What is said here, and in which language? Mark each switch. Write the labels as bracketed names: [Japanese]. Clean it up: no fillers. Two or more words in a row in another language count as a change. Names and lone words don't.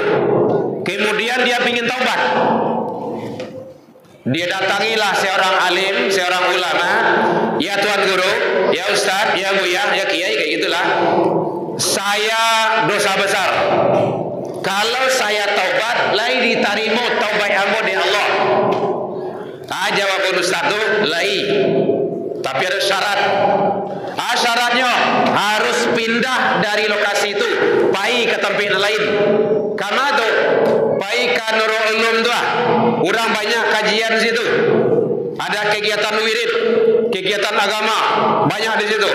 [Indonesian] Kemudian dia ingin taubat. Dia datangilah seorang alim, seorang ulama. Ya Tuan Guru, ya Ustaz, ya Buya, ya Kiai, kayak gitulah. Saya dosa besar. Kalau saya taubat, [Minangkabau] lai ditarimo taubat ambo di Allah. [Indonesian] Jawab Ustaz tu, lai. Tapi ada syarat. Syaratnya harus pindah dari lokasi itu, [Minangkabau] pai ke tempat lain. [Indonesian] Karena tu, pai ke Nurul Ulum tu, orang banyak kajian situ. Ada kegiatan wirid, kegiatan agama, banyak di situ.